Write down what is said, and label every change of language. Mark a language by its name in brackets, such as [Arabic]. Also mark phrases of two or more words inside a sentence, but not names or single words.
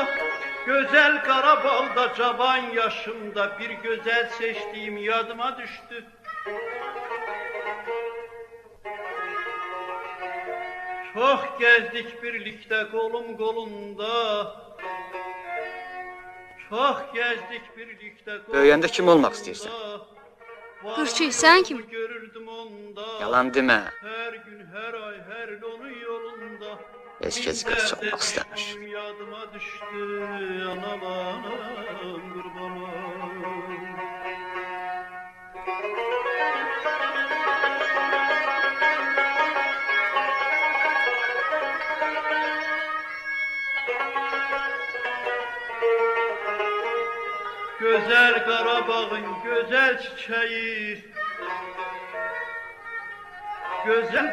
[Turkish] Güzel Karabağ'da cavan yaşımda bir güzel seçtiğim yadıma düştü. Çok gezdik birlikte kolum kolunda. Çok gezdik birlikte kolum [Azerbaijani] Böyüyəndə kim olmaq istəyirsən? Hırçı, sən kim? Görürdüm onda. Yalan demə. [Turkish] Her gün her ay her onun yolunda. [Azerbaijani] Heç kəs qız olmaq istəmir. [Turkish] Yadıma düştü analarım qurbanım. Güzel Karabağ'ın güzel çiçeği, güzel